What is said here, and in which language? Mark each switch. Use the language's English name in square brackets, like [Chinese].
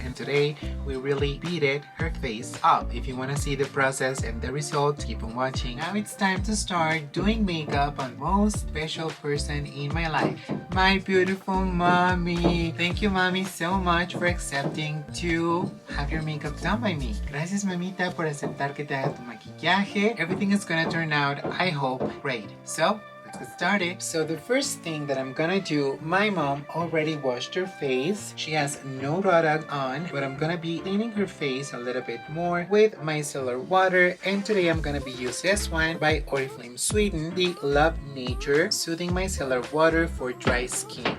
[English] And today we really beat her face up. If you want to see the process and the results, keep on watching. Now it's time to start doing makeup on most special person in my life, my beautiful mommy. Thank you, mommy, so much for accepting to have your makeup done by me. [Spanish] Gracias, mamita, por aceptar que te haga tu maquillaje. [English] Everything is gonna turn out, I hope, great. So let's get started. So the first thing that I'm gonna do, my mom already washed her face. She has no product on, but I'm gonna be cleaning her face a little bit more with micellar water. And today I'm gonna be using this one by Oriflame Sweden, the Love Nature Soothing Micellar Water for Dry Skin.